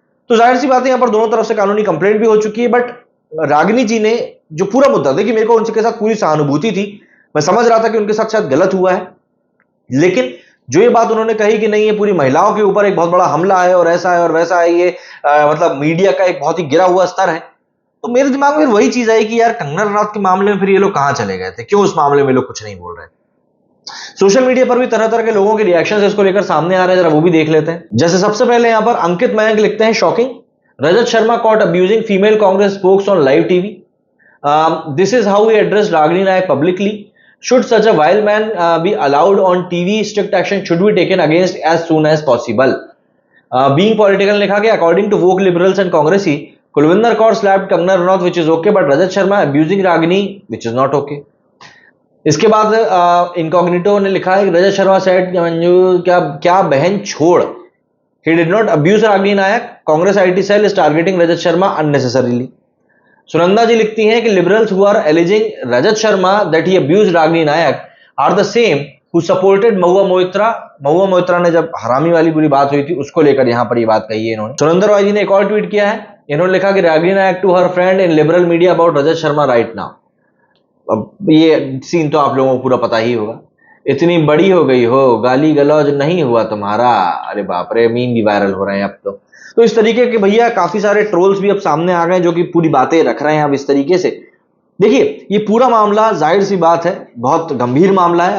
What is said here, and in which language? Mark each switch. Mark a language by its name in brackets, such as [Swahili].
[Hindi] तो जाहिर सी बात है, यहां पर दोनों तरफ से कानूनी कंप्लेंट भी हो चुकी है, बट रागिनी जी ने जो पूरा मुद्दा, देखिए मेरे को उनके साथ पूरी सहानुभूति थी, मैं समझ रहा था कि उनके साथ शायद गलत हुआ है, लेकिन जो ये बात उन्होंने कही कि नहीं ये पूरी महिलाओं के ऊपर एक बहुत बड़ा हमला है और ऐसा है और वैसा है, ये मतलब मीडिया का एक बहुत ही गिरा हुआ स्तर है, तो मेरे दिमाग में वही चीज आई कि यार कंगना रनौत के मामले में फिर ये लोग कहां चले गए थे, क्यों उस मामले में लोग कुछ नहीं बोल रहे। सोशल मीडिया पर भी तरह तरह के लोगों के रिएक्शंस इसको लेकर सामने आ रहे हैं, जरा वो भी देख लेते हैं। जैसे सबसे पहले यहां पर अंकित मयंक लिखते हैं, shocking, Rajat Sharma [English] caught abusing female Congress spokes on live TV. This is how he addressed Ragini Nayak publicly. Should such a vile man be allowed on TV? Strict action should be taken against as soon as possible. Being political [Hindi] लिखा गया, [English] according to woke liberals and Congressy, Kulvinder Kaur slapped Kangana Ranaut, which is okay, but Rajat Sharma abusing Ragini, which is not okay. [Hindi] इसके बाद incognito ने लिखा है, Rajat Sharma said Manju क्या बहन छोड़, [English] he did not abuse Ragini Nayak. Congress IT cell is targeting Rajat Sharma unnecessarily. [Hindi] Sunanda जी लिखती हैं कि [English] liberals who are alleging Rajat Sharma that he abused Ragini Nayak are the same who supported Mahua Moitra. [Hindi] Mahua Moitra ने जब हरामी वाली पूरी बात हुई थी उसको लेकर यहां पर ये बात कही है इन्होंने। सुरेंद्र रॉय जी ने एक और ट्वीट किया है, इन्होंने लिखा कि [English] Ragini Nayak to her friend in liberal media about Rajat Sharma right now. [Hindi] अब ये सीन तो आप लोगों को पूरा पता ही होगा, इतनी बड़ी हो गई हो, गाली गलौज नहीं हुआ तुम्हारा, अरे बाप रे, मीम भी वायरल हो रहे हैं अब तो इस तरीके के भैया काफी सारे ट्रोल्स भी अब सामने आ गए जो कि पूरी बातें रख रहे हैं अब इस तरीके से। देखिए, ये पूरा मामला जाहिर सी बात है बहुत गंभीर मामला है।